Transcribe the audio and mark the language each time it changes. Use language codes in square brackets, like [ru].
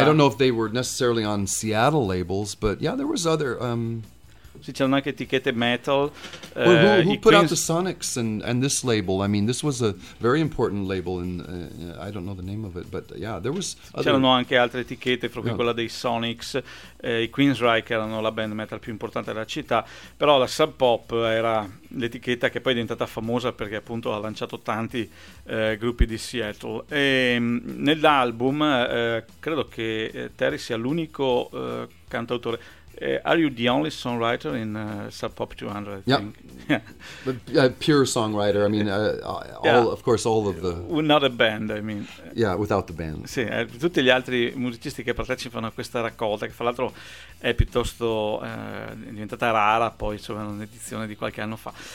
[en] I don't know if they were necessarily on Seattle labels, but yeah, there was other... [it] Sì, c'erano anche etichette metal. [en] Who put out the Sonics and this label? I mean, this was a very important label, and I don't know the name of it, but yeah, there was... [it] C'erano anche altre etichette, proprio yeah. quella dei Sonics. I Queensryche erano la band metal più importante della città, però la Sub Pop era l'etichetta che poi è diventata famosa perché appunto ha lanciato tanti gruppi di Seattle. E nell'album credo che Terry sia l'unico cantautore. [en] Are you the only songwriter in Sub Pop 200? Yeah, a pure songwriter. I mean, all, yeah. of course, all of the. Not a band, I mean. Yeah, without the band. [it] Sì, tutti gli altri musicisti che partecipano a questa raccolta, che fra l'altro è piuttosto diventata rara, poi c'è un'edizione di qualche anno fa.